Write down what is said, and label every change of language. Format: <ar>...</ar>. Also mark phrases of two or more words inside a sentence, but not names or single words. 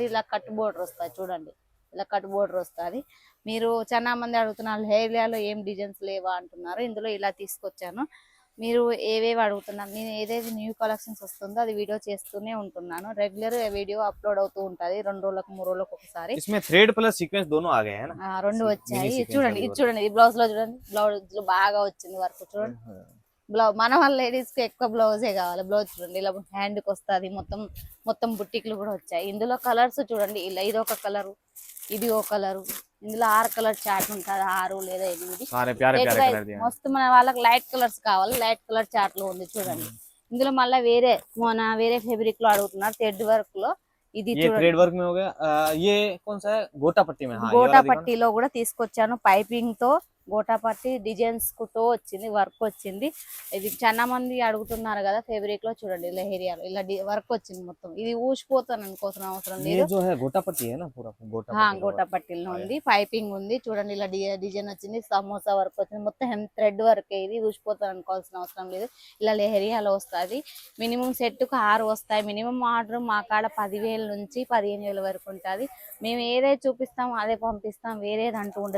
<te>ఇలా</te> <en>cut border</en> <te>వస్తుంది చూడండి. ఇలా</te> <en>cut border</en> <te>వస్తుంది. మీరు చాలా మంది అడుగుతున్నారు హెయిర్లో ఏం డిజైన్స్ లేవా అంటున్నారు. ఇందులో ఇలా తీసుకొచ్చాను. మీరు ఏవేవి అడుగుతున్నారు, నేను ఏదైతే</te> <en>new collections</en> <te>వస్తుందో అది వీడియో చేస్తూనే ఉంటున్నాను.</te> <en>regular video upload</en> <te>అవుతూ ఉంటది. 2 రోజులకు 3 రోజులకు ఒకసారి.</te> <en>इसमें thread plus sequence दोनों आ गए हैं ना?</en> <te>రెండు వచ్చాయి. చూడండి ఇది చూడండి. ఈ బ్లౌజ్ లో చూడండి. బ్లౌజ్ లో బాగా వచ్చింది వర్క్ చూడండి. మన వాళ్ళ లేడీస్ కి ఎక్కువ బ్లౌజే కావాలి. బ్లౌజ్ చూడండి ఇలా హ్యాండ్ కి వస్తుంది. మొత్తం మొత్తం బుట్టిక్లు కూడా వచ్చాయి. ఇందులో కలర్స్ చూడండి. ఇలా ఇది ఒక కలరు, ఇది ఒక కలరు. ఇందులో 6</te> <en>colour chart</en> <te>ఉంటుంది. 6 లేదా 8 మస్తు. మన వాళ్ళకి</te> <en>light colours</en> <te>కావాలి.</te> <en>light colour chart</en> <te>లో ఉంది చూడండి. ఇందులో మళ్ళీ వేరే ఫేబ్రిక్ లో అడుగుతున్నారు.</te> <en>thread work</en> <te>లో ఇది</te> <en>thread work</en> <hi>में हो गया। ये कौन सा है? गोटा पट्टी में। हाँ,</hi> <te>గోటా పట్టీలో కూడా తీసుకొచ్చాను. పైపింగ్ తో గోటా పట్టి డిజైన్స్ తో వచ్చింది. వర్క్ వచ్చింది. ఇది చాలా మంది అడుగుతున్నారు కదా ఫేబ్రిక్ లో. చూడండి లెహెరియాలో ఇలా వర్క్ వచ్చింది. మొత్తం ఇది ఊసిపోతాను అనుకోసం అవసరం లేదు.</te> <hi>जो है गोटा पट्टी है ना, पूरा</hi> <te>గోటా పట్టీలో ఉంది. పైపింగ్ ఉంది చూడండి. ఇలా డిజైన్ వచ్చింది. సమోసా వర్క్ వచ్చింది. మొత్తం</te> <en>thread work.</en> <te>ఇది ఊసిపోతాను అనుకోవాల్సిన అవసరం లేదు. ఇలా లెహెరియాలో వస్తుంది.</te> <en>minimum set</en> <te>కు 6 వస్తాయి.</te> <en>minimum order</en> <te>మా కాడ 10,000 నుంచి 15,000 వరకు ఉంటుంది. మేము ఏదైతే చూపిస్తామో అదే పంపిస్తాం. వేరేది అంటూ ఉంటుంది.</te>